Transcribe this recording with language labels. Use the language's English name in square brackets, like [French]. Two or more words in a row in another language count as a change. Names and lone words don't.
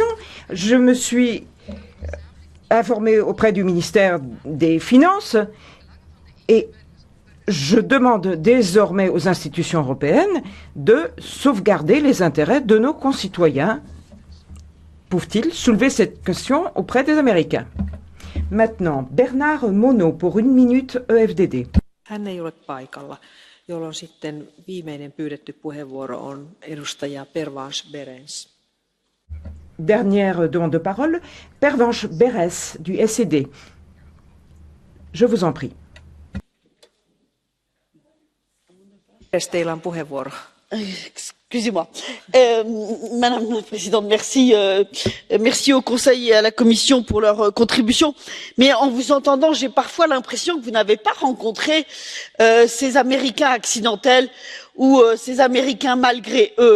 [French] Je me suis informé auprès du ministère des Finances et je demande désormais aux institutions européennes de sauvegarder les intérêts de nos concitoyens. Peuvent-ils soulever cette question auprès des Américains? Maintenant, Bernard Monod pour 1 minute EFDD. [Finnish] Hän ei ole paikalla, jolloin sitten viimeinen pyydetty puheenvuoro on edustaja Pervenche Berens. [French] Dernière demande de parole, Pervenche Berès du SED. Je vous en prie. [Finnish] Teillä on puheenvuoro. [French] Excusez-moi. Madame la Présidente, merci. Merci au Conseil et à la Commission pour leur contribution. Mais en vous entendant, j'ai parfois l'impression que vous n'avez pas rencontré ces Américains accidentels ou ces Américains malgré eux.